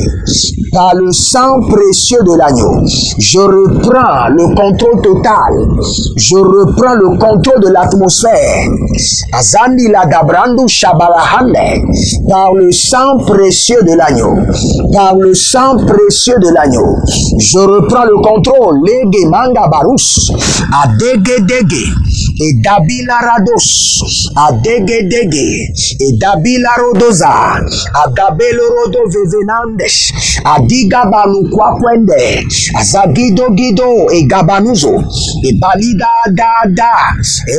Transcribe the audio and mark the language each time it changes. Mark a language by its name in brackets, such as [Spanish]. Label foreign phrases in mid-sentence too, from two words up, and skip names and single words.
[French] Par le sang précieux de l'agneau, je reprends le contrôle total. Je reprends le contrôle de l'atmosphère. Azandi la dabrandu shabalahande. Par le sang précieux de l'agneau. Par le sang précieux de l'agneau. Je reprends le contrôle. Lege manga barus. Adegedege. Et Dabila Rados, Adegedege, et Dabila Rodoza, Agabelo Rodo Vevenandes, Adiga Balukwa Kwende, Azagido Gido, et Gabanuzo, et Balida Dada, et